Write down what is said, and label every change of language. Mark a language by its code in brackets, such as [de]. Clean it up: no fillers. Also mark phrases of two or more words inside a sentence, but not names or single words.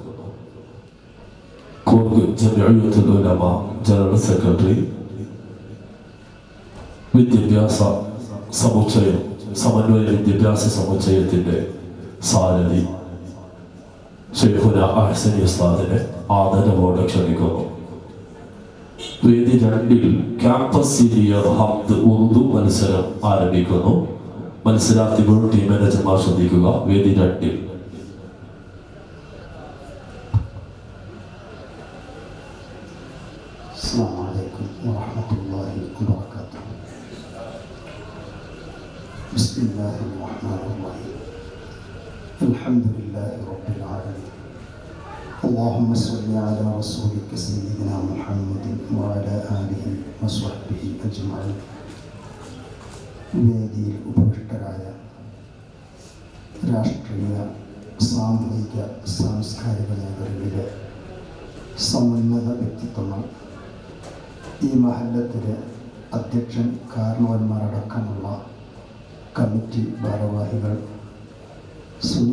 [ml] കൂർഗ് ജമിഅത്തുൽ ഉലമ [en] general secretary, [ml] വിദ്യാഭ്യാസ സമുച്ചയം സമന്വയ വിദ്യാഭ്യാസ സമുച്ചയത്തിന്റെ സാരഥി ഷെയ്ഖുന അഹ്സനി ഉസ്താദിനെ ആദരവോടെ ക്ഷണിക്കുന്നു. വേദി 2 [en] campus senior [ml] ഹബ്ദ് ഉറുദു മത്സരം ആരംഭിക്കുന്നു. മത്സരാർത്ഥികൾ [en] team managers [ml] ശ്രദ്ധിക്കുക. വേദി 2. [ar] السلام عليكم ورحمة الله وبركاته. بسم الله الرحمن الرحيم. الحمد لله رب العالمين. اللهم صل على رسولك سيدنا محمد وعلى آله وصحبه أجمعين. [ml] വേദിയിൽ ഉപവിഷ്ടരായ രാഷ്ട്രീയ, സാമൂഹിക, സാംസ്കാരിക മേഖലകളിലെ സമുന്നത വ്യക്തിത്വങ്ങൾ, ഈ മഹല്ലത്തിലെ അധ്യക്ഷൻ, കാരണവന്മാരടക്കമുള്ള കമ്മിറ്റി ഭാരവാഹികൾ, സുന്നി